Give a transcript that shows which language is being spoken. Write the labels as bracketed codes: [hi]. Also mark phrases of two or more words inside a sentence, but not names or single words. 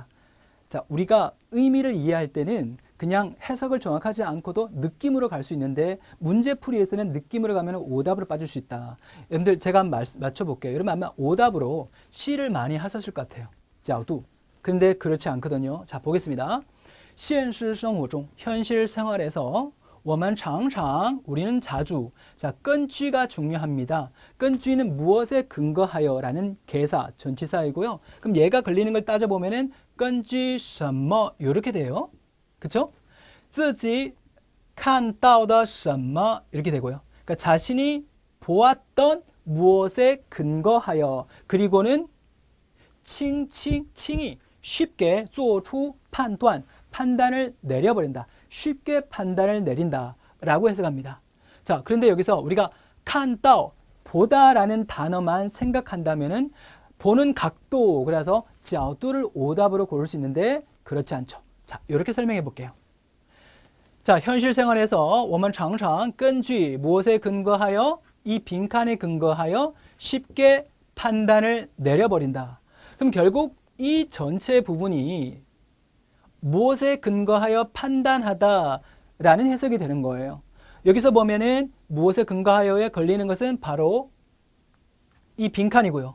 [ko] 자, 우리가 의미를 이해할 때는 그냥 해석을 정확하지 않고도 느낌으로 갈 수 있는데 문제풀이에서는 느낌으로 가면 오답으로 빠질 수 있다. 여러분들 제가 한번 맞춰볼게요. 여러분 아마 오답으로 C를 많이 하셨을 것 같아요. 角度. 근데 그렇지 않거든요. 자, 보겠습니다. [zh] 现实生活中, [ko] 현실 생활에서 [zh] 我们常常, [ko] 우리는 자주. 자, 根据 가 중요합니다. 根据 는 무엇에 근거하여 라는 개사, 전치사이고요. 그럼 얘가 걸리는 걸 따져보면은 [zh] 根据什么 [ko] 이렇게 돼요. 그쵸? [zh] 自己看到的什么 [ko] 이렇게 되고요. 그러니까 자신이 보았던 무엇에 근거하여 그리고는 칭이 쉽게 [zh] 做出判断 [ko] 판단을 내려버린다. 쉽게 판단을 내린다 라고 해석합니다. 자, 그런데 여기서 우리가 看到 보다라는 단어만 생각한다면은 보는 각도, 그래서 角度를 오답으로 고를 수 있는데 그렇지 않죠. 자, 이렇게 설명해 볼게요. 자, 현실 생활에서 [zh] 我们常常根据 [ko] 무엇에 근거하여 이 빈칸에 근거하여 쉽게 판단을 내려버린다. 그럼 결국 이 전체 부분이 무엇에 근거하여 판단하다 라는 해석이 되는 거예요. 여기서 보면은 무엇에 근거하여에 걸리는 것은 바로 이 빈칸이고요.